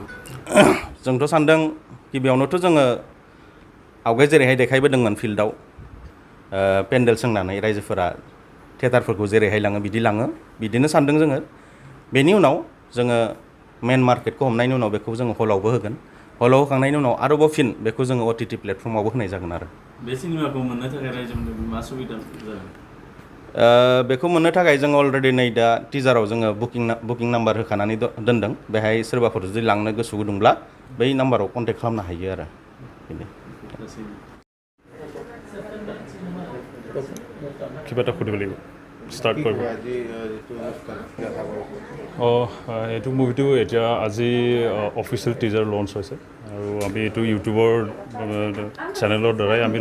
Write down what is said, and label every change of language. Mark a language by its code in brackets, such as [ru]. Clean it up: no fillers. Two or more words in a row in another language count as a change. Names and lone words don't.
[brx] जोंथ' सानदों गिबियावनोथ' जोङो आवगाय जेरैहाय देखायबोदोंमोन फिल्डआव पेन्डेल सोंनानै रायजोफोरा थियेटारफोरखौ जेरैहाय लाङो बिदि लाङो बिदिनो सानदों जोङो बेनि उनाव जोङो मेन मार्केटखौ हमनायनि उनाव बेखौ जोङो हलावबो होगोन हलाव होखांनायनि उनाव आरोबाव फिन बेखौ जोङो OTT प्लेटफर्मावबो होनाय जागोन आरो बे सिनेमाखौ मोननो थाखाय रायजोफोरनो मा सुबिदा जागोन बेखौ मोननो थाखाय जों अलरेडि नै दा टिजाराव जोङो बुकिं नाम्बार होखानानै दोनदों बेहाय सोरबाफोर जुदि लांनो गोसो गुदुंब्ला बै नाम्बाराव कन्टेक्ट खालामनो हायो आरो बेनो [as] কিবা এটা সুধিব লাগিব ষ্টাৰ্ট কৰিব এইটো মুভিটো এতিয়া আজি অফিচিয়েল টিজাৰ লঞ্চ হৈছে আৰু আমি এইটো ইউটিউবৰ চেনেলৰ দ্বাৰাই আমি